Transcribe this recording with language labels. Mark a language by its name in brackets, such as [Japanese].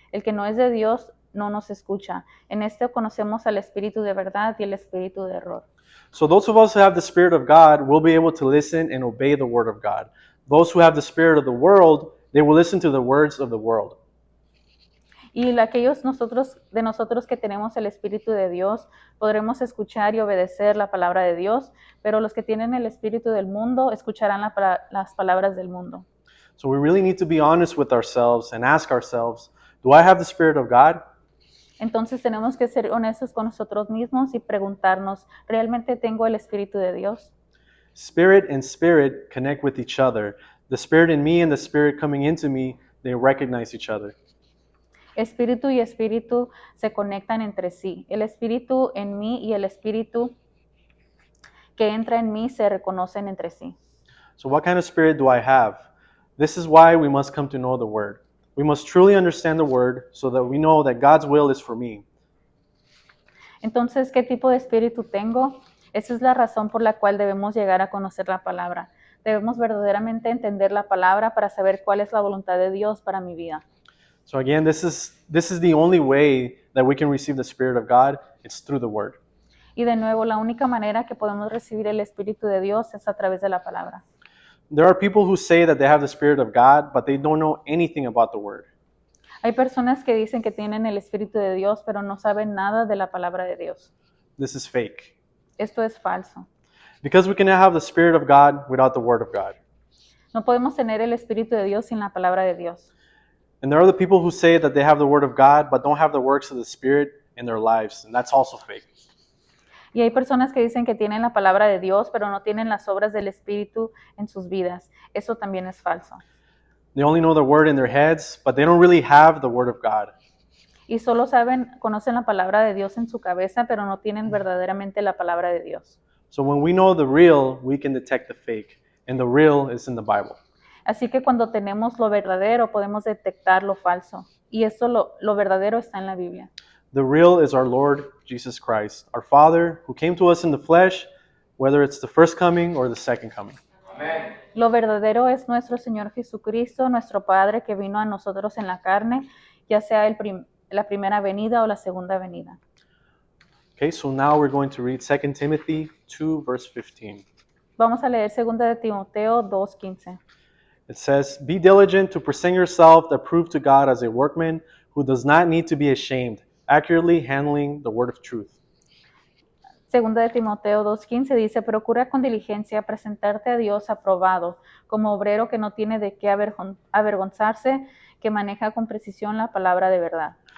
[Spanish] El que no es de Dios no nos escucha. En esto conocemos al espíritu de verdad y el espíritu de error. [English] So those of us who have the Spirit of God will be able to listen and obey the Word of God. Those who have the spirit of the world, they will listen to the words of the world. [Spanish] Y aquellos de nosotros que tenemos el Espíritu de Dios, podremos escuchar y obedecer la palabra de Dios, pero los que tienen el espíritu del mundo escucharán las palabras del mundo. [English] So we really need to be honest with ourselves and ask ourselves, do I have the Spirit of God? [Spanish] Entonces tenemos que ser honestos con nosotros mismos y preguntarnos, ¿realmente tengo el Espíritu de Dios? [English] Spirit and spirit connect with each other. The Spirit in me and the Spirit coming into me, they recognize each other. [Spanish] Espíritu y espíritu se conectan entre sí. El espíritu en mí y el espíritu que entra en mí se reconocen entre sí. [English] So what kind of spirit do I have? This is why we must come to know the Word. We must truly understand the Word so that we know that God's will is for me. [Spanish] Entonces, ¿qué tipo de espíritu tengo? Esa es la razón por la cual debemos llegar a conocer la palabra. Debemos verdaderamente entender la palabra para saber cuál es la voluntad de Dios para mi vida. [English] So again, this is the only way that we can receive the Spirit of God. It's through the Word. [Spanish] Y de nuevo, la única manera que podemos recibir el Espíritu de Dios es a través de la palabra. [English] There are people who say that they have the Spirit of God, but they don't know anything about the Word. [Spanish] Hay personas que dicen que tienen el Espíritu de Dios, pero no saben nada de la palabra de Dios. [English] This is fake. [Spanish] Esto es falso. [English] Because we cannot have the Spirit of God without the Word of God. [Spanish] No podemos tener el Espíritu de Dios sin la palabra de Dios. [English] And there are the people who say that they have the Word of God, but don't have the works of the Spirit in their lives, and that's also fake. [Spanish] Y hay personas que dicen que tienen la palabra de Dios, pero no tienen las obras del Espíritu en sus vidas. Eso también es falso. [English] They only know the Word in their heads, but they don't really have the Word of God. [Spanish] Y solo conocen la palabra de Dios en su cabeza, pero no tienen verdaderamente la palabra de Dios. [English] So when we know the real, we can detect the fake, and the real is in the Bible. [Spanish] Así que cuando tenemos lo verdadero, podemos detectar lo falso. Y eso lo verdadero está en la Biblia. [English] The real is our Lord Jesus Christ, our Father, who came to us in the flesh, whether it's the first coming or the second coming. [Spanish] Lo verdadero es nuestro Señor Jesucristo, nuestro Padre que vino a nosotros en la carne, ya sea la primera venida o la segunda venida. [English] Okay, so now we're going to read 2 Timothy 2, verse 15. [Spanish] Vamos a leer 2 de Timoteo 2:15. [English] It says, "Be diligent to present yourself approved to God as a workman who does not need to be ashamed, accurately handling the word of truth." [Spanish] Segunda de Timoteo 2:15 dice, procura con diligencia presentarte a Dios aprobado, como obrero que no tiene de qué avergonzarse, que maneja con precisión la palabra de verdad.